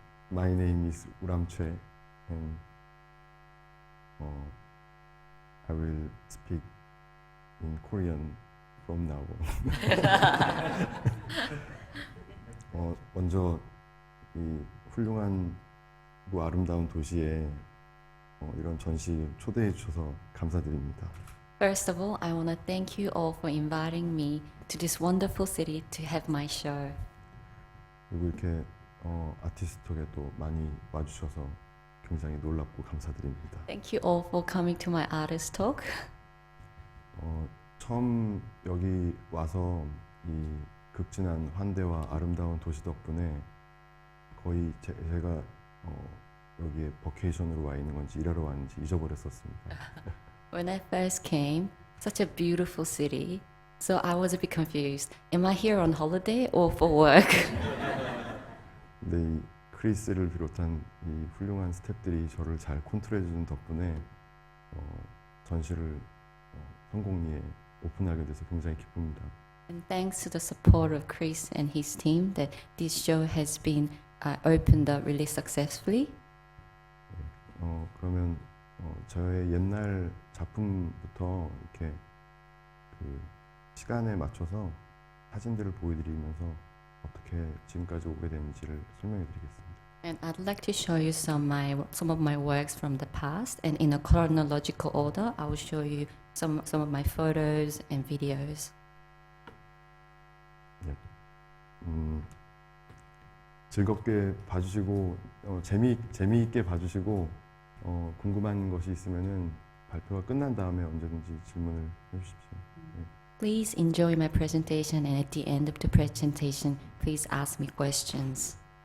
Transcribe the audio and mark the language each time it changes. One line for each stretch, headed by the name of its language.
English: My name is Uram Choi, and I will speak in Korean from now on.
Korean: 먼저 이 훌륭한 아름다운 도시에 이런 전시 초대해 주셔서 감사드립니다.
English: First of all, I want to thank you all for inviting me to this wonderful city to have my show.
Korean: 그리고 이렇게 아티스트에도 많이 와주셔서 굉장히 놀랍고 감사드립니다.
English: Thank you all for coming to my artist talk.
Korean: 처음 여기 와서 이 극진한 환대와 아름다운 도시 덕분에 거의 제가 여기에 버케이션으로 와 있는 건지 일하러 왔는지 잊어버렸었습니다.
English: When I first came, such a beautiful city, so I was a bit confused. Am I here on holiday or for work?
Korean: 근데 이 크리스를 비롯한 이 훌륭한 스태프들이 저를 잘 컨트롤해주는 덕분에 전시를 성공리에 오픈하게 돼서 굉장히 기쁩니다.
English: And thanks to the support of Chris and his team, that this show has been opened up really successfully.
Korean: 그러면 저의 옛날 작품부터 이렇게 그 시간에 맞춰서 사진들을 보여드리면서 어떻게 지금까지 오게 됐는지를 설명해드리겠습니다.
English: And I'd like to show you some of my works from the past, and in a chronological order, I will show you some of my photos and videos.
Korean: 즐겁게 봐주시고 재미있게 봐주시고 궁금한 것이 있으면은 발표가 끝난 다음에 언제든지 질문을 해주십시오.
English: Please enjoy my presentation, and at the end of the presentation, please ask me questions.